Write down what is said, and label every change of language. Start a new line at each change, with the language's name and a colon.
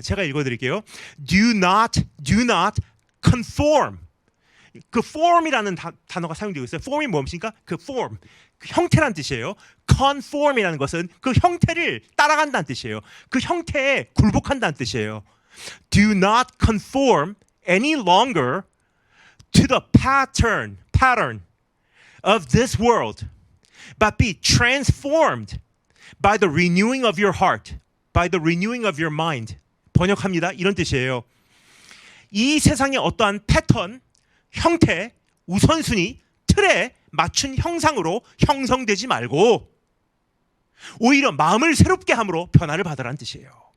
Korean: 제가 읽어드릴게요.
English: Do not conform.
Korean: 그 form이라는 단어가 사용되고 있어요. form이 무엇입니까? 그 form, 그 형태란 뜻이에요. conform이라는 것은 그 형태를 따라간다는 뜻이에요. 그 형태에 굴복한다는 뜻이에요.
English: Do not conform any longer to the pattern of this world, but be transformed by the renewing of your heart, by the renewing of your mind.
Korean: 번역합니다. 이런 뜻이에요. 이 세상의 어떠한 패턴, 형태, 우선순위, 틀에 맞춘 형상으로 형성되지 말고 오히려 마음을 새롭게 함으로 변화를 받으라는 뜻이에요.